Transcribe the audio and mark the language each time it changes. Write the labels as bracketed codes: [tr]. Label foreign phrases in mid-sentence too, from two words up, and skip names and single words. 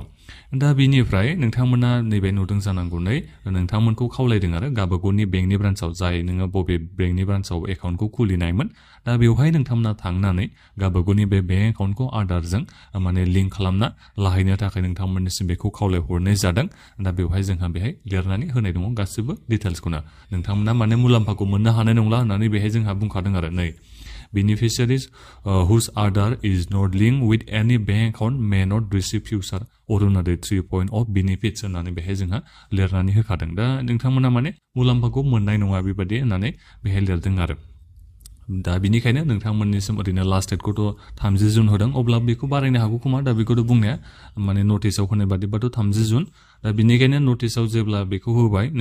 [brx] दा बेनिफ्राय नोंथांमोना नैबे नुदों जानांगौ नै नोंथांमोनखौ खावलायदों आरो गावबागावनि बेंकनि ब्रान्सआव जाय नोङो बबे बेंकनि ब्रान्सआव एकाउन्टखौ खुलिनायमोन दा बेवहाय नोंथांमोना थांनानै गावबागावनि बे [en] bank account [brx] आधारजों माने लिंक खालामना लाहैनो थाखाय नोंथांमोननिसिम बेखौ खावलायहरनाय जादों दा बेवहाय जोंहा बेहाय लिरनानै होनाय दङ गासिबो डिटेल्सखौनो नोंथांमोना माने मुलाम्फाखौ मोननो हानाय नंला होननानै बेहाय जोंहा बुंखादों आरो नै [en] beneficiaries whose Aadhaar is not linked with any bank account may not receive future Orunodoi 3.0 benefits [brx] होननानै बेहाय जोंहा लिरनानै होखादों दा नोंथांमोना माने मुलाम्फाखौ मोननाय नङा बेबायदि होननानै बेहाय लिरदों आरो दा बिनिखायनो नोंथांमोननिसिम ओरैनो [en] last date' [brx] 30 जुन होदों अब्ला बेखौ बारायनो हागौ खोमा दा बेखौथ' बुंनाया माने नटिसआव होनाय बादिबाथ' 30 जुन दा बिनिखायनो नटिसआव जेब्ला बेखौ होबाय